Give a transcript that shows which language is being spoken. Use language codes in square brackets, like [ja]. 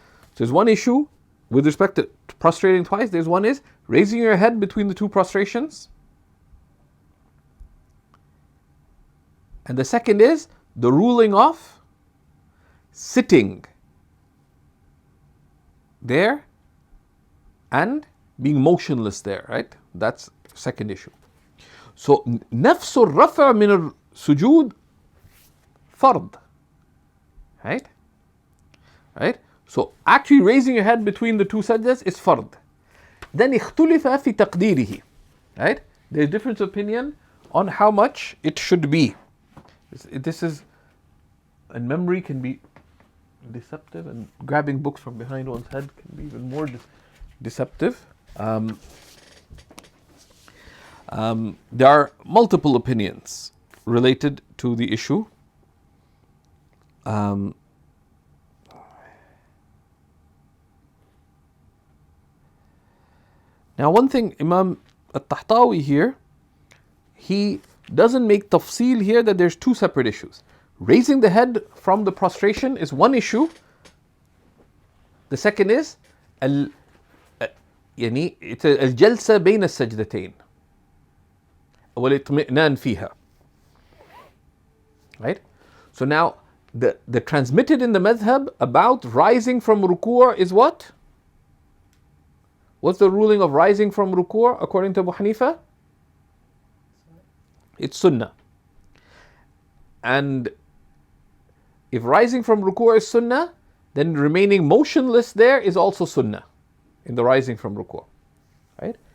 [en] So there's one issue with respect to prostrating twice. There's one is raising your head between the 2 prostrations. And the second is the ruling of sitting there and being motionless there, right? That's the second issue. So [ar] نفس الرفع من السجود فرض, [en] right? Right? So actually raising your head between the 2 sajdas is fard. Then [ar] اختلف في تقديره, [en] right? There's different opinion on how much it should be. This is, and memory can be deceptive, and grabbing books from behind one's head can be even more deceptive. There are multiple opinions related to the issue. Now one thing, Imam al-Tahtawi here, he doesn't make tafsil here that there's 2 separate issues. Raising the head from the prostration is one issue. The second is it's [ar] الجلسة بين السجدتين والاطمئنان فيها. [en] Right? So now the transmitted in the madhab about rising from ruku' is what? What's the ruling of rising from ruku' according to Abu Hanifa? It's sunnah. And if rising from ruku' is sunnah, then remaining motionless there is also sunnah in the rising from ruku'. Right?